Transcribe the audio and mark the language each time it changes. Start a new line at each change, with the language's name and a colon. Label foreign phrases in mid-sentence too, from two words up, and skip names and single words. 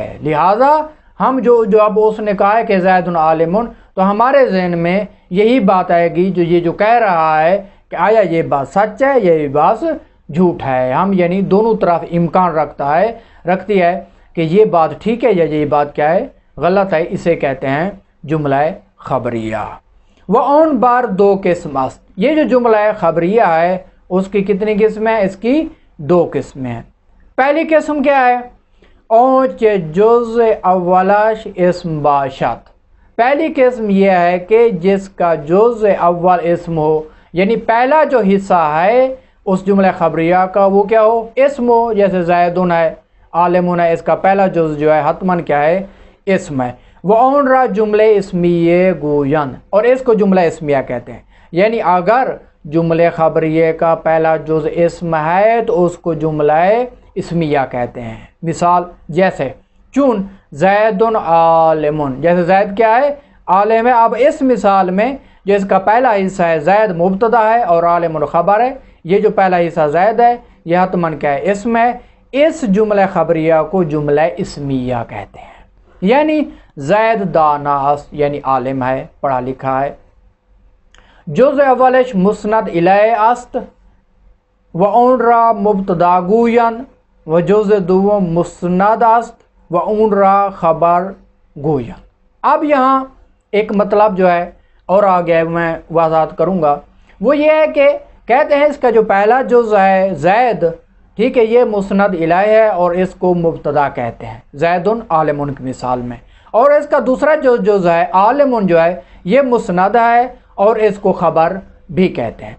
Urdu: لہذا ہم جو اب اس نے کہا ہے کہ
Arabic: زید عالم،
Urdu: تو ہمارے ذہن میں یہی بات آئے گی جو یہ جو کہہ رہا ہے کہ آیا یہ بات سچ ہے یا یہ بات جھوٹ ہے۔ ہم یعنی دونوں طرف امکان رکھتی ہے کہ یہ بات ٹھیک ہے یا یہ بات کیا ہے؟ غلط ہے، اسے کہتے ہیں جملہ خبریہ۔
Persian: وہ اون بار دو قسم است،
Urdu: یہ جو جملہ خبریہ ہے اس کی کتنی قسمیں ہیں؟ اس کی دو قسمیں ہیں۔ پہلی قسم کیا ہے؟
Persian: اونچ جز اولش اسم باشد۔
Urdu: پہلی قسم یہ ہے کہ جس کا جز اول اسم ہو، یعنی پہلا جو حصہ ہے اس جملہ خبریہ کا وہ کیا ہو؟ اسم ہو، جیسے زیدن ہے، عالمن ہے، اس کا پہلا جز جو ہے حتماً کیا ہے؟ اسم ہے۔
Persian: وہ اون را جملے اسمیہ گوین،
Urdu: اور اس کو جملہ اسمیہ کہتے ہیں، یعنی اگر جملے خبریہ کا پہلا جز اسم ہے تو اس کو جملہ اسمیہ کہتے ہیں۔ مثال جیسے چون
Arabic: زید عالم،
Urdu: جیسے زید کیا ہے؟ عالم ہے۔ اب اس مثال میں جو اس کا پہلا حصہ ہے زید مبتدا ہے اور عالم خبر ہے، یہ جو پہلا حصہ زید ہے یہ حتماً کیا ہے؟ اسم ہے۔ اس جملہ خبریہ کو جملہ اسمیہ کہتے ہیں، یعنی
Persian: زید دانا است
Urdu: یعنی عالم ہے، پڑھا لکھا ہے۔
Persian: جز اولش مسند الیہ است و اون را مبتدا گوین و جز دوم مسند است و اون را خبر گوین۔
Urdu: اب یہاں ایک مطلب جو ہے اور آگے میں وضاحت کروں گا، وہ یہ ہے کہ کہتے ہیں اس کا جو پہلا جز ہے زید، ٹھیک ہے، یہ مسند الیہ ہے اور اس کو مبتدا کہتے ہیں
Arabic: زیدن عالمن
Urdu: کی مثال میں، اور اس کا دوسرا جو جز ہے عالمن جو ہے یہ مسند ہے اور اس کو خبر بھی کہتے ہیں۔